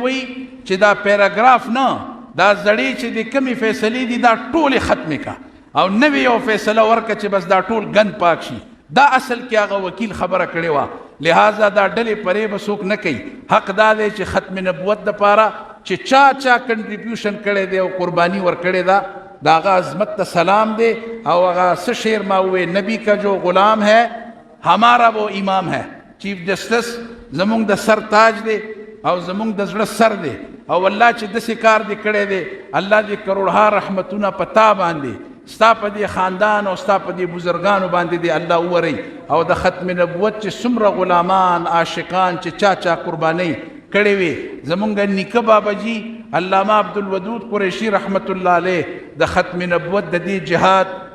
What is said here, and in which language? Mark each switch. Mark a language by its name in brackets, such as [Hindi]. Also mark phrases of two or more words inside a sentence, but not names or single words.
[Pashto] وی چې دا پیراګراف نه دا زړې چې د کمې فیصلې دي دا ټولې ختمې کا او نوې یو فیصله ورکه چې بس دا ټول ګند پاک شي دا اصل کې هغه وکیل خبره کړې وه لہذا دا ډلې پرې به څوک نه کوي حق دا دی چې ختم نبوت دپاره چې چا کنټریبیوشن کړی دی او قربانی ورکړې ده دا هغه عظمت ته سلام دی او هغه څه شعر ما وویې [Urdu] نبی کا جو غلام ہے ہمارا وہ امام ہے [English] Chief Justice [Pashto] زمونږ د سر تاج دی او زمونږ د زړه سر دی او الله چې داسې کار دې کړی دی الله دې کروڑها رحمتونه په تا باندې ستا په دې خاندان او ستا په دې بزرګانو باندې دې الله وورئ او د ختم نبوت چې څومره غلامان عاشقان چې چا قربانۍ کړې وي زمونږ نیکه بابا جي علامه عبدالودود قریشي [Arabic] رحمت الله علیه [Pashto] د ختم نبوت د دې جهاد